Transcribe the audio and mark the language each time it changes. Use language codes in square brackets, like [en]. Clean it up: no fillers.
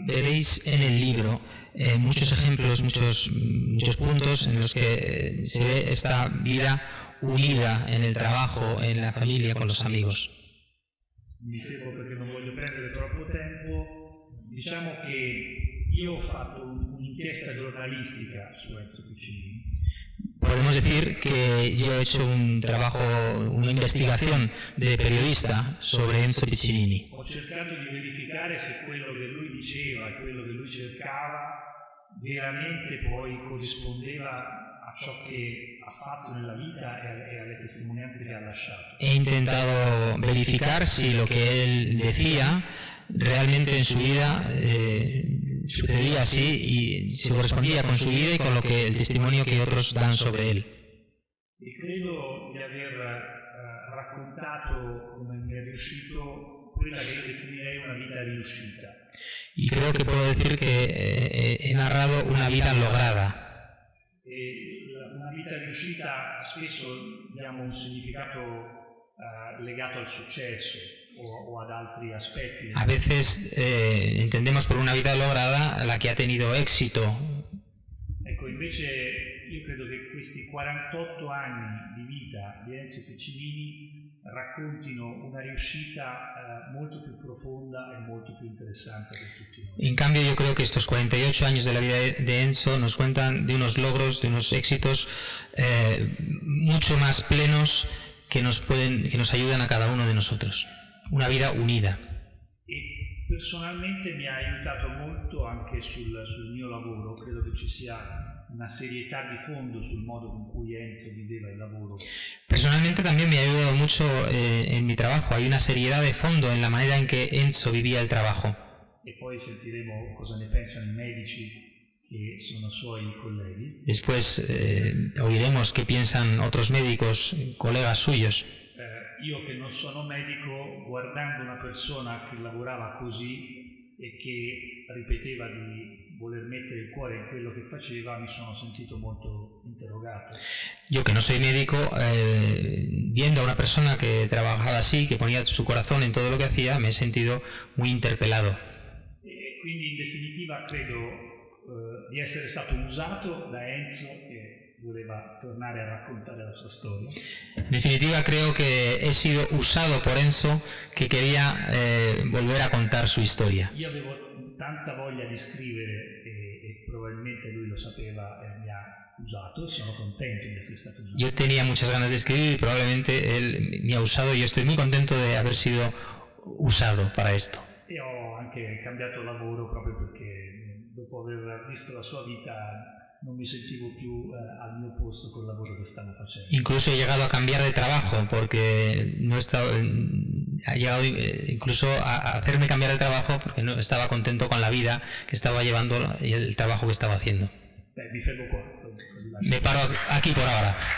[es] Veréis en el libro muchos ejemplos, muchos puntos en los que se ve esta vida unida en el trabajo, en la familia, con los amigos. [it] Mi fermo perché non voglio prendere troppo tempo. Diciamo che io ho fatto un'inchiesta giornalistica su Enzo Piccinini. [es] Podemos decir que yo he hecho un trabajo, una investigación de periodista sobre Enzo Piccinini. [it] Ho cercato di verificare se quello che lui diceva e quello che lui cercava veramente poi corrispondeva a ciò che ha fatto nella vita e alle testimonianze che ha lasciato. [es] He intentado verificar si lo que él decía realmente en su vida sucedía así y se correspondía con su vida y con lo que el testimonio que otros dan sobre él. [it] E credo di aver raccontato, come mi è riuscito, quella che io definirei una vita riuscita. [es] Y creo que puedo decir que he narrado una vida lograda. [it] Una vita riuscita spesso diamo un significato legato al successo o ad altri aspetti. [es] A veces entendemos por una vida lograda la que ha tenido éxito. [it] Ecco, invece io credo che questi 48 anni di vita di Enzo Piccinini raccontino una riuscita molto più profonda e molto più interessante per tutti noi. [es] En cambio, yo creo que estos 48 años de la vida de Enzo nos cuentan de unos logros, de unos éxitos mucho más plenos que nos ayudan a cada uno de nosotros. Una vida unida. [it] E personalmente mi ha aiutato molto anche sul mio lavoro. Credo che ci sia una serietà di fondo sul modo con cui Enzo viveva il lavoro. [es] Personalmente también me ha ayudado mucho en mi trabajo. Hay una seriedad de fondo en la manera en que Enzo vivía el trabajo. [it] E poi sentiremo cosa ne pensano i medici che sono suoi colleghi. [es] Después oiremos qué piensan otros médicos, colegas suyos. [it] Io che non sono medico, guardando una persona che lavorava così e che ripeteva di voler mettere il cuore in quello che faceva, mi sono sentito molto interrogato. [es] Yo que no soy médico, viendo a una persona que trabajaba así, que ponía su corazón en todo lo que hacía, me he sentido muy interpelado. [it] E quindi in definitiva credo di essere stato usato da Enzo che voleva tornare a raccontare la sua storia. [es] En definitiva, creo que he sido usado por Enzo, que quería volver a contar su historia. [it] Io avevo tanta voglia di scrivere e probabilmente lui lo sapeva e mi ha usato e sono contento di essere stato usato. [es] Yo tenía muchas ganas de escribir y probablemente él me ha usado y yo estoy muy contento de haber sido usado para esto. [it] E ho anche cambiato lavoro proprio perché dopo aver visto la sua vita non mi sentivo più al mio posto col lavoro che stavo facendo. [es] Incluso he llegado a cambiar de trabajo porque no estaba, ha llegado incluso a hacerme cambiar de trabajo porque no estaba contento con la vida que estaba llevando y el trabajo que estaba haciendo. [it] Mi fermo qua. Così lascio. [es] Me paro aquí por ahora.